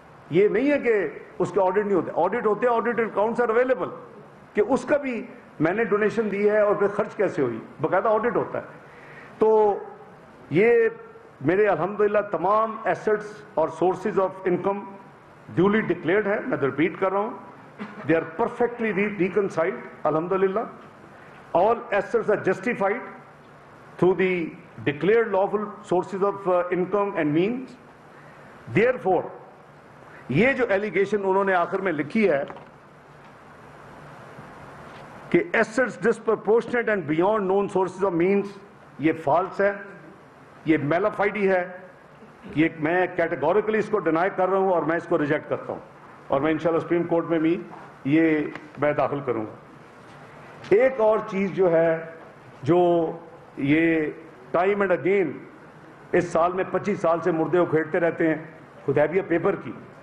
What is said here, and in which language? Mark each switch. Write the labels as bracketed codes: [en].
[ur] یہ نہیں ہے کہ اس کے آڈٹ نہیں ہوتے, آڈٹ ہوتے ہیں, [en] audited accounts are available [ur] کہ اس کا بھی میں نے ڈونیشن دی ہے اور پھر خرچ کیسے ہوئی, باقاعدہ آڈٹ ہوتا ہے. تو یہ میرے الحمدللہ تمام ایسٹس اور [en] sources of income duly declared [ur] ہے. میں ریپیٹ کر رہا ہوں, [en] they are perfectly reconciled [ur] الحمدللہ. [en] All assets are justified through the declared lawful sources of income and means. Therefore, [ur] یہ جو ایلیگیشن انہوں نے آخر میں لکھی ہے کہ [en] assets disproportionate and beyond known sources of means, [ur] یہ فالس ہے، یہ میلافائڈی ہے، یہ میں کیٹیگوریکلی اس کو ڈینائی کر رہا ہوں اور میں اس کو ریجیکٹ کرتا ہوں، اور میں انشاءاللہ سپریم کورٹ میں بھی یہ میں داخل کروں گا۔ ایک اور چیز جو ہے، جو یہ [en] time and again [ur] اس سال میں 25 سال سے مردے اکھیڑتے رہتے ہیں حدیبیہ پیپر کی،